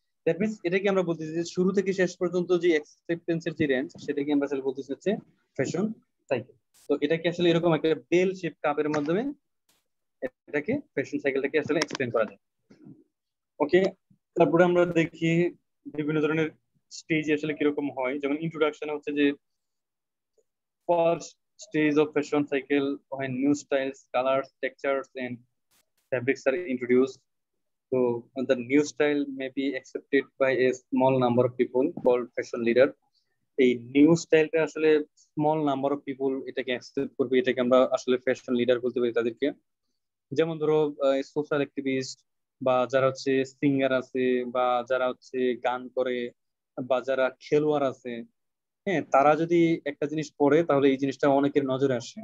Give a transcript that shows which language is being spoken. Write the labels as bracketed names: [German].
[Bangla] That means এটাকে আমরা বলতেছি যে শুরু থেকে শেষ পর্যন্ত যে অ্যাকসেপ্টেন্সের যে রেঞ্জ, সেটাকে আমরা আসলে বলতেছি হচ্ছে ফ্যাশন সাইকেল। তো এটাকে আসলে এরকম একটা বেল শেপ কাপের মাধ্যমে এটাকে ফ্যাশন সাইকেলটাকে আসলে এক্সপ্লেন করা যায়। ওকে, তারপরে আমরা দেখি বিভিন্ন ধরনের স্টেজ আসলে কিরকম হয়। যেমন [English] introduction [Bangla] হচ্ছে যে [English] first stage of fashion cycle when new styles, colors, textures, and fabrics are introduced. So the new style may be accepted by a small number of people called fashion leader. [Bangla] এই new স্টাইলটা আসলে small number of people এটাকে accept করবে, এটাকে আমরা আসলে fashion leader বলতে পারি তাদেরকে। যেমন ধরো সোশ্যাল অ্যাক্টিভিস্ট, বা যারা হচ্ছে সিঙ্গার আছে, বা যারা হচ্ছে গান করে, বা যারা খেলোয়াড় আছে, হ্যাঁ, তারা যদি একটা জিনিস পড়ে তাহলে এই জিনিসটা অনেকের নজরে আসে।